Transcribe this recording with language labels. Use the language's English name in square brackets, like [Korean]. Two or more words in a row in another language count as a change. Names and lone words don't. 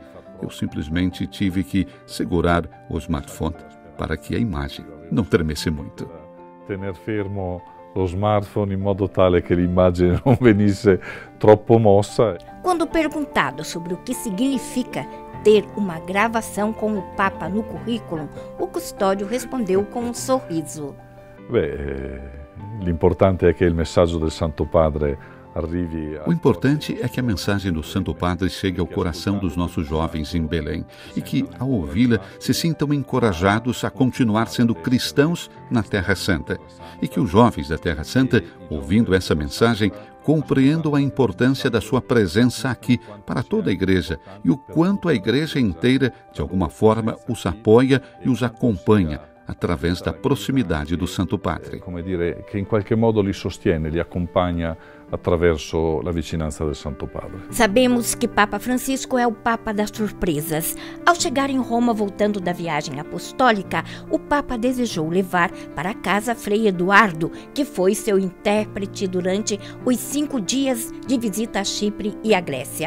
[Portuguese] Eu simplesmente tive que segurar o smartphone para que a imagem não tremesse muito. [Italian] Tener fermo lo smartphone in modo tale che l'immagine non venisse troppo mossa. [Portuguese] Quando perguntado sobre o que significa ter uma gravação com o Papa no currículo, o custódio respondeu com um sorriso. [Italian] Beh, l'importante è che il messaggio del Santo Padre arrivi. [Portuguese] O importante é que a mensagem do Santo Padre chegue ao coração dos nossos jovens em Belém e que, ao ouvi-la, se sintam encorajados a continuar sendo cristãos na Terra Santa. E que os jovens da Terra Santa, ouvindo essa mensagem, compreendam a importância da sua presença aqui para toda a Igreja e o quanto a Igreja inteira, de alguma forma, os apoia e os acompanha através da proximidade do Santo Padre. [Italian] Come dire, che in qualche modo li sostiene, li accompagna attraverso la vicinanza del Santo Padre. [Portuguese] Sabemos que Papa Francisco é o Papa das surpresas. Ao chegar em Roma, voltando da viagem apostólica, o Papa desejou levar para casa Frei Eduardo, que foi seu intérprete durante os 5 dias de visita a Chipre e a Grécia.